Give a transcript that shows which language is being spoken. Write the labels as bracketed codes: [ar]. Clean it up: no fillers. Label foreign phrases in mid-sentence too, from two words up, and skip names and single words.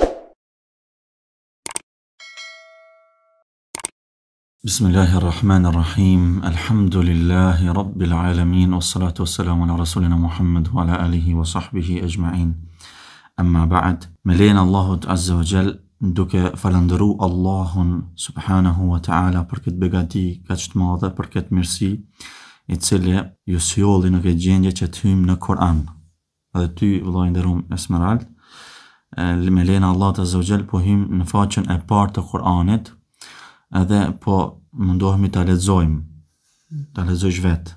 [ar] بسم الله الرحمن الرحيم. الحمد لله رب العالمين، والصلاة والسلام على رسولنا محمد وعلى آله وصحبه أجمعين. أما بعد، ملينا الله عز وجل [sq] duke falendëru Allahun [ar] سبحانه وتعالى [sq] për këtë begati kaq të madhe, për këtë mirësi i cili ju sjolli në këtë gjendje që të hymë në Kur'an. Edhe ty, vëllai i nderuar Esmerald, me lena [ar] الله عز وجل [sq] po hymë në faqen e parë të Kur'anit, edhe po mundohemi ta lexojmë, ta lexojsh vetë.